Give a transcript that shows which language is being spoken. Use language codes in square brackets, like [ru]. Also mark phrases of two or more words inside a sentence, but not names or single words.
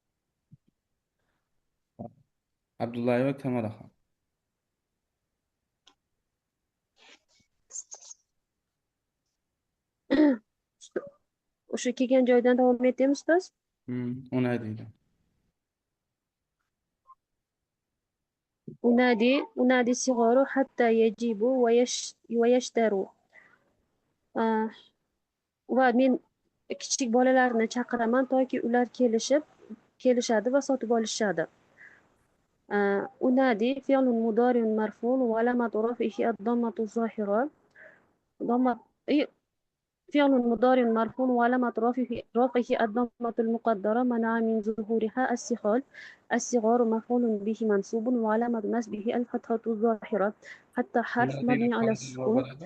[uz] Abdullayeva Kamolaxon. O'sha kelgan joydan davom etamiz, ustoz. Unay deydi. [ar] أنادي الصغار حتى يجيبوا ويشتروا. [uz] Va men kichik bolalarni chaqiraman toki ular kelishadi va sotib olishadi. [ar] أنادي فعل مضارع مرفوع وعلامة رفعه الضمة الظاهرة. فعل مضارع مرفوع وعلامة رفعه الضمة المقدرة منع من ظهورها الصغار مفعول به منصوب وعلامة نصبه الفتحة الظاهرة حتى حرف مبني على السكون.